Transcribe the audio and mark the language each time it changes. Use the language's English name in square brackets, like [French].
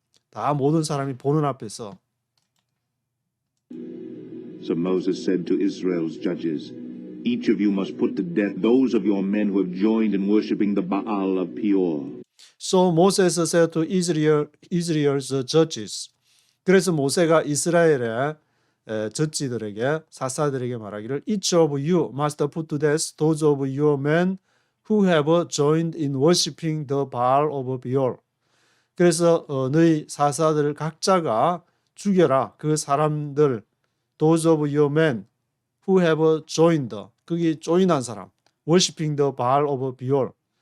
[Korean] 다 모든 사람이 보는 앞에서. [English] So Moses said to Israel's judges, each of you must put to death those of your men who have joined in worshipping the Baal of Peor. So Moses said to Israel's judges. [Korean] 그래서 모세가 이스라엘의 저지들에게, 사사들에게 말하기를 [English] each of you must put to death those of your men who have joined in worshipping the Baal of Peor. [Korean] 그래서 너희 사사들 각자가 죽여라. 그 사람들, [English] those of your men who have joined, [Korean] 거기 조인한 사람, [English] worshipping the Baal of Peor.